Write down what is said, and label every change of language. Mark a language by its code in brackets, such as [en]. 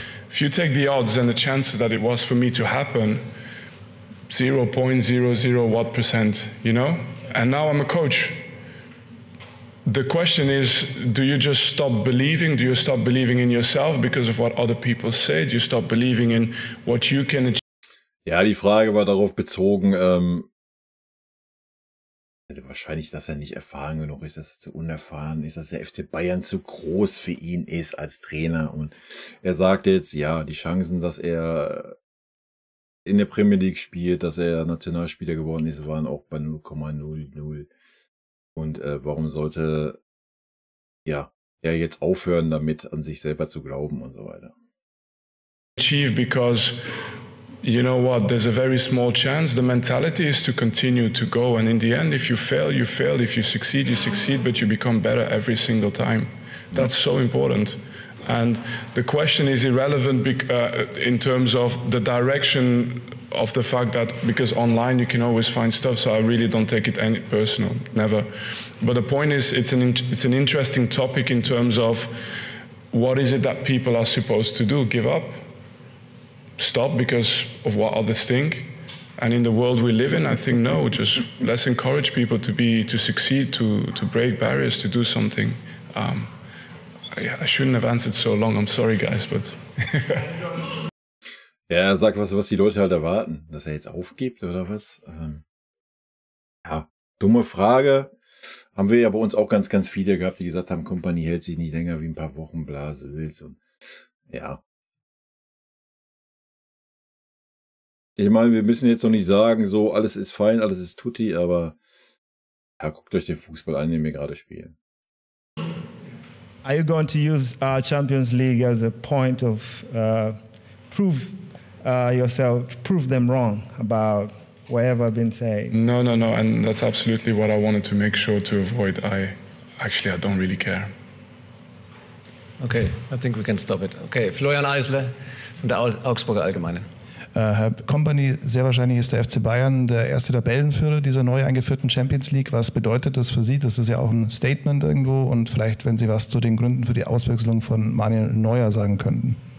[en] If you take the odds and the chances that it was for me to happen, 0.00 what %, you know? And now I'm a coach. The question is, do you just stop believing? Do you stop believing in yourself because of what other people say? Do you stop believing in what you can achieve? [de] Ja, die Frage war darauf bezogen, wahrscheinlich, dass er nicht erfahren genug ist, dass er zu unerfahren ist, dass der FC Bayern zu groß für ihn ist als Trainer. Und er sagt jetzt, ja, die Chancen, dass er in der Premier League spielt, dass er Nationalspieler geworden ist, waren auch bei 0,00. Und warum sollte er jetzt aufhören, damit an sich selber zu glauben und so weiter? [en] Achieve because you know what, there's a very small chance. The mentality is to continue to go, and in the end, if you fail, you fail. If you succeed, but you become better every single time. That's so important. And the question is irrelevant in terms of the direction of the fact that, because online you can always find stuff, so I really don't take it any personal, never. But the point is, it's an interesting topic in terms of what is it that people are supposed to do? Give up? Stop because of what others think? And in the world we live in, I think no, just let's encourage people to succeed, to break barriers, to do something. I shouldn't have answered so long, I'm sorry guys, but... [de] Ja, er sagt was die Leute halt erwarten, dass er jetzt aufgibt oder was? Ja, dumme Frage. Haben wir ja bei uns auch ganz, ganz viele gehabt, die gesagt haben, Kompanie hält sich nicht länger wie ein paar Wochen, Blasels und ja. Ich meine, wir müssen jetzt noch nicht sagen, so alles ist fein, alles ist tutti, aber ja, guckt euch den Fußball an, den wir gerade spielen. [en] Are you going to use Champions League as a point of prove them wrong about whatever been said? No, and that's absolutely what I wanted to make sure to avoid. I don't really care. Okay, I think we can stop it. [de] Okay, Florian Eisler von der Augsburger Allgemeinen. Herr Kompany, sehr wahrscheinlich ist der FC Bayern der erste Tabellenführer dieser neu eingeführten Champions League. Was bedeutet das für Sie? Das ist ja auch ein Statement irgendwo. Und vielleicht, wenn Sie was zu den Gründen für die Auswechslung von Manuel Neuer sagen könnten.